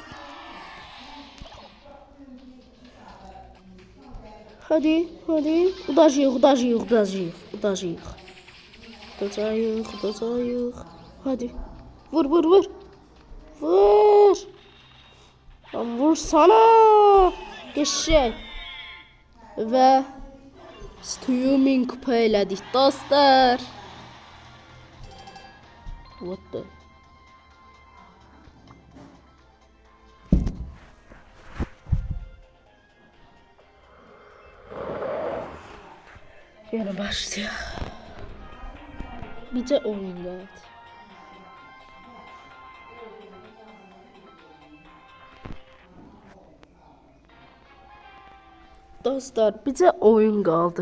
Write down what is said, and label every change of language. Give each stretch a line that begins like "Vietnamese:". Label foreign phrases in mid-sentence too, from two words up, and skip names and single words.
Turkish: Hadi.
Azerbaijani: Udacıyıq. Hadi. Vur.
Turkish: Lan vursana.
Azerbaijani: Geçək. Və streaming kupa elədik dostlar.
English: What the?
Turkish: Yine başlayalım. Bir de oyun geldi. Dostlar bir de oyun kaldı.